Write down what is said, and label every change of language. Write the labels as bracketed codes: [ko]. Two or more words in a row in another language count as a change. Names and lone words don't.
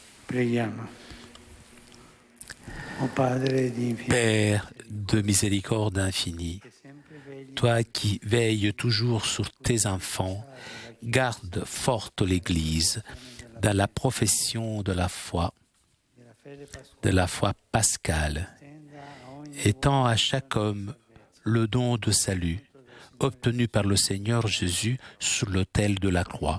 [it] Preghiamo. O Padre di infinito, [fr] Père de miséricorde infinie, [it] che sempre vegli [fr] toi qui veilles toujours sur tes enfants, garde forte l'Église dans la profession de [it] della fede la pasquale, [fr] foi pascale, [it] tenda a ogni [fr] étant à chaque homme le don de salut obtenu par le Seigneur Jésus sur l'autel de la croix.